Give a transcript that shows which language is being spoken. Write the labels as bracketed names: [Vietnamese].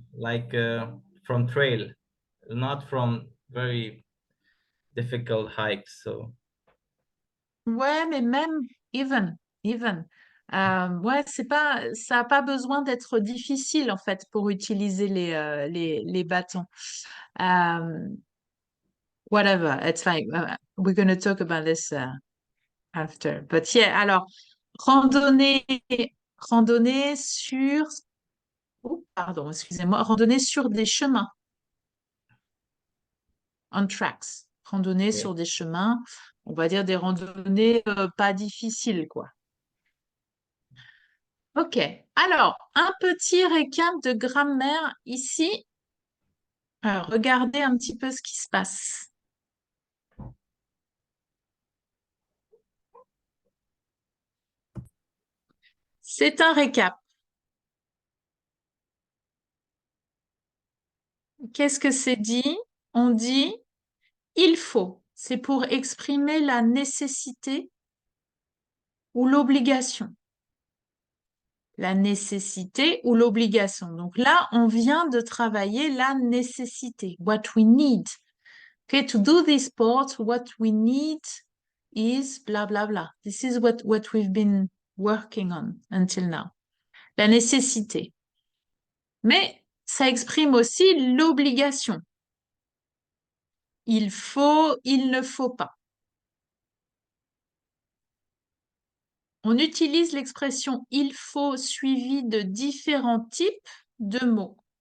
[English] like from trail, not from very difficult hikes. So [French] ouais, mais même, even. Ouais, c'est pas, ça n'a pas besoin d'être difficile en fait pour utiliser les bâtons. [English] Um, whatever, it's fine. We're going to talk about this after. But yeah, [French] alors, randonnée, randonnée sur, oh, pardon, excusez-moi, randonnée sur des chemins, [English] on tracks. [French] Randonnée [English] yeah. [French] sur des chemins, on va dire des randonnées pas difficiles, quoi. Ok, alors, un petit récap de grammaire ici. Alors, regardez un petit peu ce qui se passe. C'est un récap. Qu'est-ce que c'est dit? On dit il faut. C'est pour exprimer la nécessité ou l'obligation. La nécessité ou l'obligation. Donc là, on vient de travailler la nécessité. [English] What we need. Okay, to do this part, what we need is blah, blah, blah. This is what we've been working on until now. [French] la nécessité. Mais ça exprime aussi l'obligation. Il faut, il ne faut pas. On utilise l'expression il faut suivi de différents types de mots.